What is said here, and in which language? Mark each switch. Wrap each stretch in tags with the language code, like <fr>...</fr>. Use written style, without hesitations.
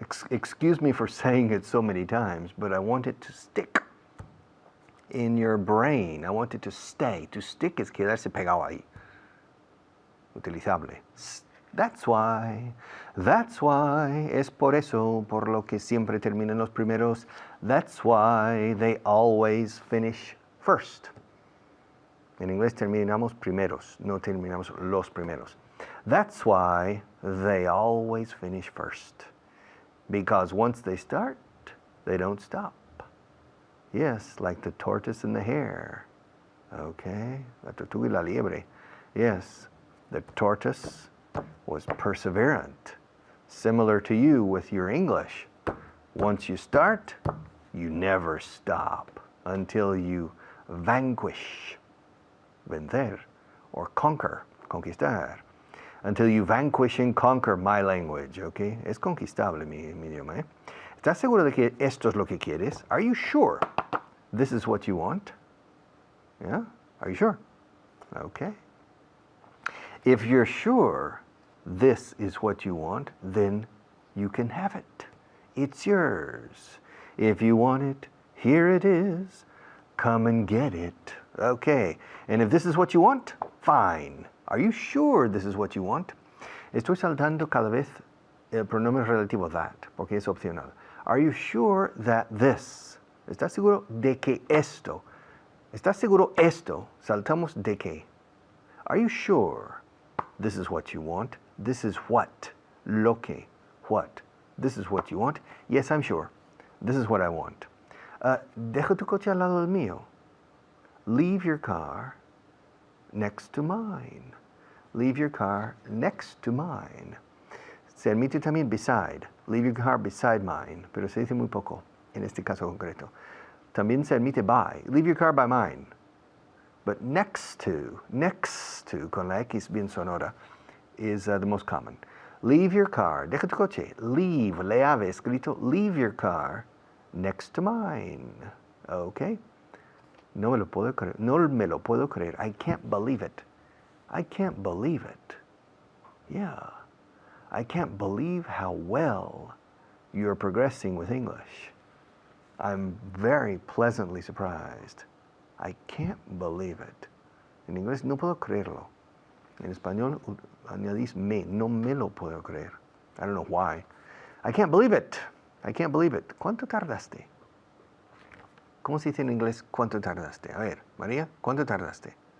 <en>Excuse me for saying it so many times, but I want it to stick in your brain. I want it to stay.</en> <es>To stick es quedarse pegado ahí. Utilizable.</es> <en>That's why.</en> <es>Es por eso, por lo que siempre terminan los primeros.</es> <en>That's why they always finish first.</en> <es>En inglés terminamos primeros, no terminamos los primeros.</es> <en>That's why they always finish first. Because once they start, they don't stop. Yes, like the tortoise and the hare. Okay,</en> <es>la tortuga y la liebre.</es> <en>Yes, the tortoise was perseverant. Similar to you with your English. Once you start, you never stop until you vanquish, vencer, or conquer, conquistar. Until you vanquish and conquer my language, okay?</en> <es>Es conquistable mi idioma, ¿eh? ¿Estás seguro de que esto es lo que quieres?</es> <en>Are you sure this is what you want? Yeah? Are you sure? Okay. If you're sure this is what you want, then you can have it. It's yours. If you want it, here it is. Come and get it. Okay. And if this is what you want, fine. Are you sure this is what you want?</en> <es>Estoy saltando cada vez el pronombre relativo that, porque es opcional.</es> <en>Are you sure that this?</en> <es>¿Estás seguro de que esto? ¿Estás seguro esto? Saltamos de que.</es> <en>Are you sure this is what you want? This is what?</en> <es>Lo que.</es> <en>What? This is what you want? Yes, I'm sure. This is what I want.</en> <es>Deja tu coche al lado del mío.</es> <en>Leave your car next to mine. Leave your car next to mine.</en> <es>Se admite también beside.</es> <en>Leave your car beside mine.</en> <es>Pero se dice muy poco en este caso concreto. También se admite by.</es> <en>Leave your car by mine. But next to,</en> <es>con la X bien sonora,</es> <en>is the most common. Leave your car.</en> <es>Deja tu coche.</es> <en>Leave,</en> <es>le ave escrito.</es> <en>Leave your car next to mine.</en> <es>Okay. No me lo puedo creer. No me lo puedo creer.</es> <en>I can't believe it. I can't believe it. Yeah. I can't believe how well you're progressing with English. I'm very pleasantly surprised. I can't believe it.</en> <es>En inglés, no puedo creerlo. En español, añadís me. No me lo puedo creer.</es> <en>I don't know why. I can't believe it. I can't believe it.</en> <es>¿Cuánto tardaste? ¿Cómo se dice en inglés cuánto tardaste? A ver, María, ¿cuánto tardaste?</es>